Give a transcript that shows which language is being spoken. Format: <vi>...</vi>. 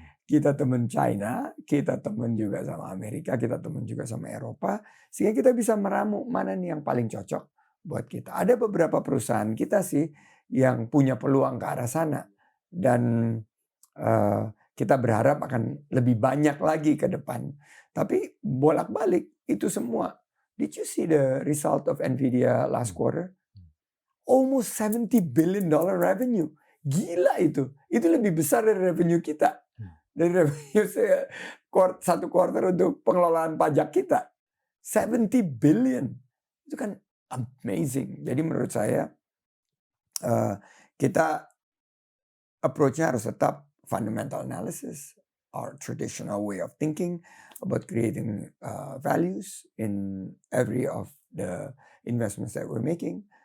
<id>Kita temen China, kita temen juga sama Amerika, kita temen juga sama Eropa. Sehingga kita bisa meramu mana nih yang paling cocok buat kita. Ada beberapa perusahaan kita sih yang punya peluang ke arah sana. Dan kita berharap akan lebih banyak lagi ke depan. Tapi bolak-balik itu semua.</id> <en>Did you see the result of Nvidia last quarter? Almost $70 billion revenue.</en> <id>Gila itu. Itu lebih besar dari revenue kita. Dari revenue satu quarter untuk pengelolaan pajak kita. 70 billion. Itu kan amazing. Jadi menurut saya kita approach-nya harus tetap fundamental analysis,</id> <en>our traditional way of thinking about creating values in every of the investments that we're making.</en>